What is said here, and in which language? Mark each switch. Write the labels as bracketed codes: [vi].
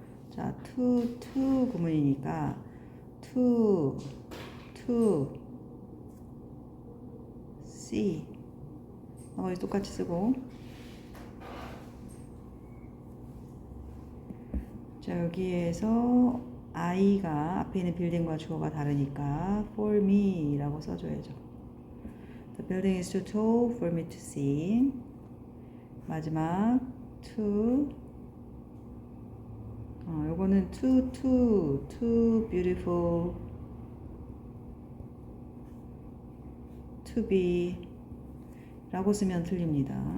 [ko] 자 to 구문이니까 to see 나머지 똑같이 쓰고 자 여기에서 I가 앞에 있는 빌딩과 주어가 다르니까 for me 라고 써줘야죠. [en] The building is too tall for me to see. [ko] 마지막 too 요거는 [en] too beautiful to be [ko] 라고 쓰면 틀립니다.